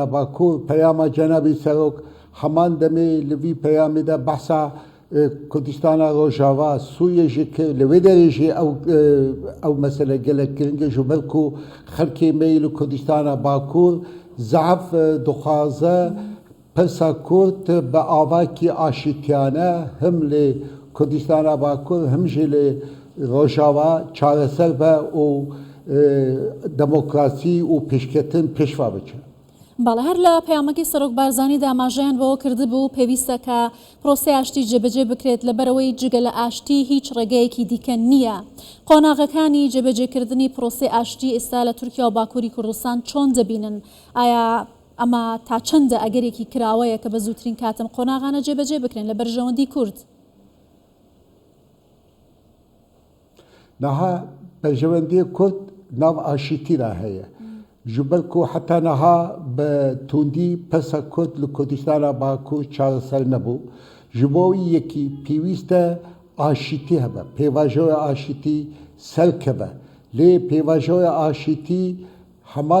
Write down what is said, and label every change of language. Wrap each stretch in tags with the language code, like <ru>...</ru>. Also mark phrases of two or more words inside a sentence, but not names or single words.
<ku>Bakur peyama cenabî Serok heman demê li vî peyamê de behsa Kurdistana Rojava Sûriye jî kir li wê derê jî ew mesele gelek giring e ji ber ku xelkê me li Kurdistana Bakur zehf dixwaze pirsa Kurd bi avakî aşîtiyane him li Kurdistana Bakur him jî li Rojava çareser be û demokrasî û pêşketin pêşva biçe.</ku> <ckb>باڵە هەر لە پەیامەکەی سەرۆک بارزانی داماژەیان بەوە کردبوو پێویستە کە پرۆسەی ئاشتی جێبەجێ بکرێت لەبەرەوەی جگە لە ئاشتی هیچ ڕێگەیەکی دیکە نییە. قۆناغەکانی جێبەجێکردنی پرۆسەی ئاشتی ئێستا لە تورکیا و باکووری کوردستان چۆن دەبینن؟ ئایا ئەمە تا چەندە ئەگەرێکی کراوەیە کە بە زووترین کاتم قۆناغانە جێبەجێ بکرێن لە بەرژەوەندی کورد؟ نەها بەرژەوەندی کورد ناو ئاشتیدا هەیە.</ckb> <ku>ji ber ku heta niha bi tundî pesa Kurd li Kurdistana Bakur çareser nebû ji bo wî yekî pêwîst e aşîtî hebe pêvajoya aşîtî serkeve lê pêvajoya aşîtî heman</ku>